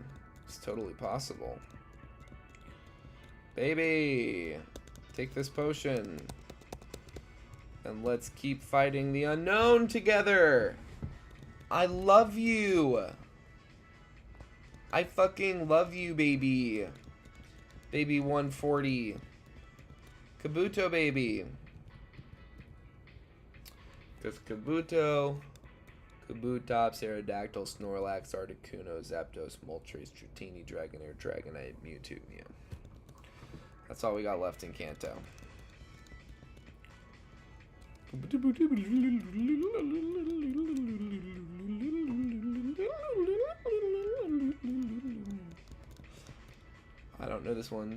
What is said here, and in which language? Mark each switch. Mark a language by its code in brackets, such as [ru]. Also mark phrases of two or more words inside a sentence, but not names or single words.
[en] It's totally possible. Baby, take this potion. And let's keep fighting the unknown together. I love you. I fucking love you, baby. Baby 140. Kabuto, baby. Because Kabuto, Kabutops, Aerodactyl, Snorlax, Articuno, Zapdos, Moltres, Dratini, Dragonair, Dragonite, Mewtwo, Mew. That's all we got left in Kanto. I don't know this one.